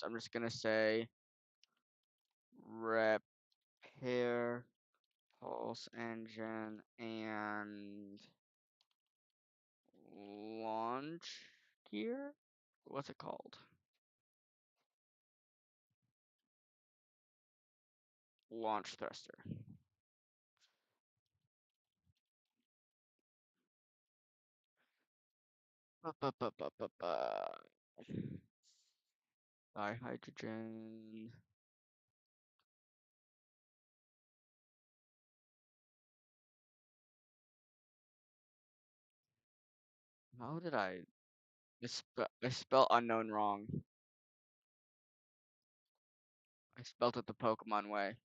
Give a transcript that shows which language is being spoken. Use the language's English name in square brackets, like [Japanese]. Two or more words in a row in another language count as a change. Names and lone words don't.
[English] I'm just gonna say repair pulse engine and launch gear. What's it called? Launch thruster. Ba-ba-ba-ba-ba-ba. Dihydrogen. How did I spelled unknown wrong. I spelled it the Pokemon way.